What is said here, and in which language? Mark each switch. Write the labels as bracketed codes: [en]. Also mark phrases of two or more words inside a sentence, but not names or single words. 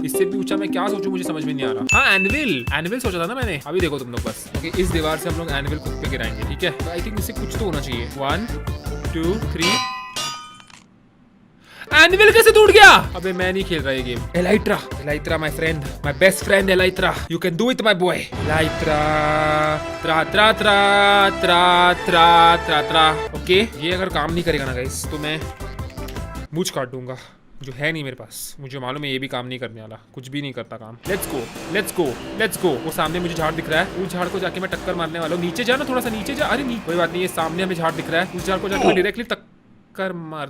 [hi] इससे भी ऊंचा मैं क्या सोचूं, मुझे समझ में नहीं आ रहा। हाँ एनविल सोचा था ना मैंने। अभी देखो तुम लोग बस। ओके इस दीवार से हम लोग एनविल खुद पे गिराएंगे, ठीक है। [en] I think [hi] इससे कुछ तो होना चाहिए। 1 2 3। एनिमल कैसे टूट गया? अबे मैं नहीं खेल रहा ये गेम। [en] Elytra my friend, my best friend Elytra, you can do it my boy. [hi] एलाइट्रा त्रा त्रा त्रा त्रा त्रा त्रा त्रा। ओके ये अगर काम नहीं करेगा ना गाइस तो मैं मूंछ काट दूंगा, जो है नहीं मेरे पास। मुझे मालूम है ये भी काम नहीं करने वाला, कुछ भी नहीं करता काम। [en] Let's go. [hi] वो सामने मुझे झाड़ दिख रहा है, उस झाड़ को जाके मैं टक्कर मारने वाला हूँ। नीचे जा ना, थोड़ा सा नीचे जा। अरे नहीं कोई बात नहीं, ये सामने हमें झाड़ दिख रहा है, उस झाड़ को जाके मैं डायरेक्टली टक्कर मार।